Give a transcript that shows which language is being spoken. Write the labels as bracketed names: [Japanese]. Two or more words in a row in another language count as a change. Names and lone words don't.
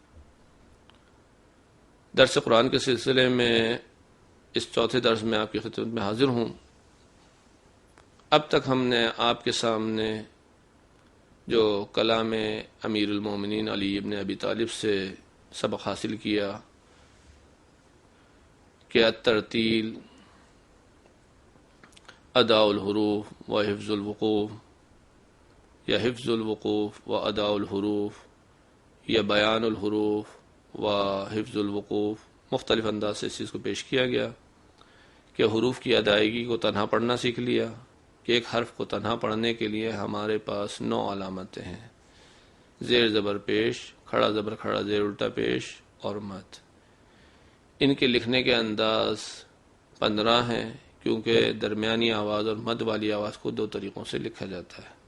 [Urdu] درس قرآن کے سلسلے میں اس چوتھے درس میں آپ کی خدمت میں حاضر ہوں۔ اب تک ہم نے آپ کے سامنے جو کلام امیر المومنین علی ابن ابی طالب سے سبق حاصل کیا کہ الترتیل، [Arabic] اداء الحروف و حفظ الوقوف، یا حفظ الوقوف و اداء الحروف، یا بیان الحروف و حفظ الوقوف، [Urdu] مختلف انداز سے اس چیز کو پیش کیا گیا کہ حروف کی ادائیگی کو تنہا پڑھنا سیکھ لیا کہ ایک حرف کو تنہا پڑھنے کے لیے ہمارے پاس 9 علامتیں ہیں: زیر زبر پیش، کھڑا زبر کھڑا زیر الٹا پیش اور مد۔ ان کے لکھنے کے انداز 15 ہیں، کیونکہ درمیانی آواز اور مد والی آواز کو 2 طریقوں سے لکھا جاتا ہے۔